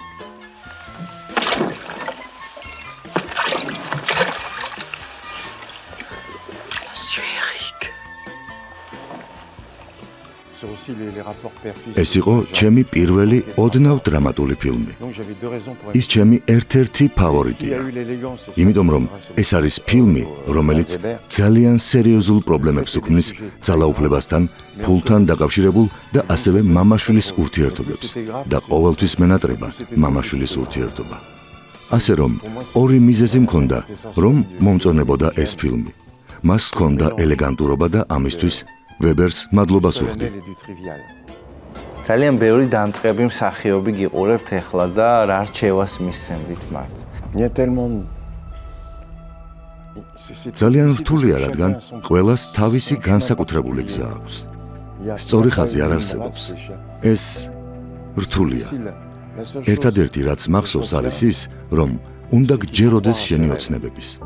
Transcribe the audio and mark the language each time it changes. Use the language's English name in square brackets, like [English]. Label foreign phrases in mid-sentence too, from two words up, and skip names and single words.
[French] Monsieur Eric. c'est aussi les rapports père-fils. [Georgian] ეს იყო ჩემი პირველი ოდნავ დრამატული ფილმი. [French] Donc j'avais deux raisons pour [Georgian] ის ჩემი ერთ-ერთი [French] Il y [Georgian] ფავორიტია. [French] a eu l'élégance. [Georgian] იმიტომ რომ ეს არის ფილმი, რომელიც ძალიან სერიოზულ პრობლემებს უქმნის ძალაუფლებასთან, ფულთან დაკავშირებულ და ასევე მამაშვილის ურთიერთობებს და ყოველთვის მენატრება მამაშვილის ურთიერთობა. ასე რომ, ორი მიზეზი მქონდა, რომ მომწონებოდა ეს ფილმი. მას ჰქონდა ელეგანტურობა და ამისთვის ვებერს მადლობას ვუხდი. ძალიან ბევრი დამწყები მსახიობი გიყურებთ ახლა და რა რჩევას მისცემთ მათ? [French] Il y a tellement [Georgian] ძალიან რთულია, რადგან ყველას თავისი განსაკუთრებული გზა აქვს. სწორი ხაზი არ არსებობს. ეს რთულია. ერთადერთი რაც მახსოვს არის ის, რომ უნდა გჯეროდეს შენი ოცნებების.